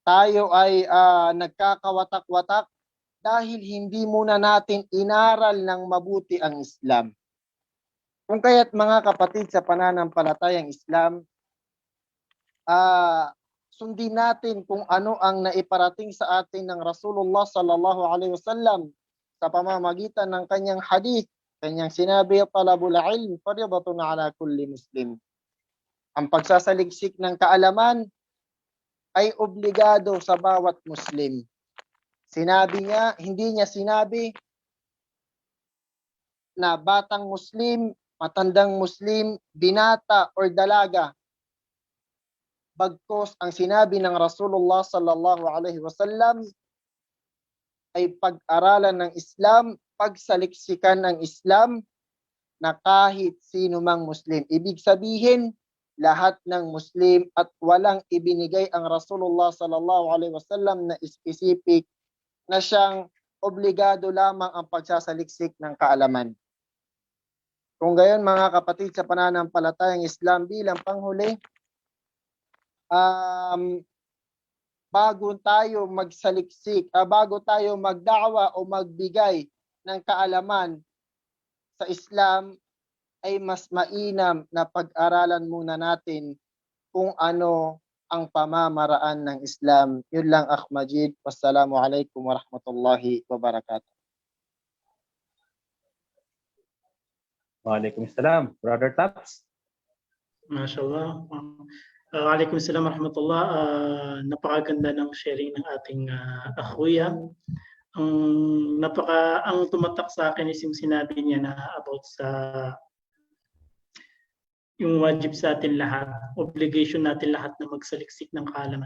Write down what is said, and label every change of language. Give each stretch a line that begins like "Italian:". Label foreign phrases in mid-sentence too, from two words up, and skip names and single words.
Filipino: tayo ay nagkakawatak-watak dahil hindi muna natin inaral ng mabuti ang Islam. Kung kaya't mga kapatid sa pananampalatayang Islam, sundin natin kung ano ang naiparating sa atin ng Rasulullah
Arabic: صلى الله عليه وسلم
Filipino: sa pamamagitan ng kanyang hadith. Kanyang sinabi,
Arabic: طلب العلم فريضة على كل مسلم.
Filipino: Ang pagsasaliksik ng kaalaman ay obligado sa bawat Muslim. Sinabi niya, hindi niya sinabi na batang Muslim, matandang Muslim, binata or dalaga. Bagkus ang sinabi ng Rasulullah
Arabic: صلى الله عليه وسلم
Filipino: ay pag-aralan ng Islam, pagsaliksikan ng Islam na kahit sino mang Muslim. Ibig sabihin, lahat ng Muslim at walang ibinigay ang Rasulullah
Arabic: صلى الله عليه وسلم
Filipino: na specific na siyang obligado lamang ang pagsasaliksik ng kaalaman. Kung gayon mga kapatid sa pananampalatayang Islam, bilang panghuli, bago tayo magsaliksik, bago tayo magda'wa o magbigay ng kaalaman sa Islam, ay mas mainam na pag-aralan muna natin kung ano ang pamamaraan ng Islam. Yun lang, Akh Majid.
Arabic: والسلام عليكم ورحمة الله وبركاته. Waalaikumsalam.
Filipino: Brother Taps? Mashallah.
Arabic: وعليكم السلام ورحمة الله.
Filipino: Napakaganda ng sharing ng ating akhuya. Ang tumatak sa akin is yung sinabi niya na about sa yung wajib sa atin lahat, obligation natin lahat na magsaliksik ng kaalaman.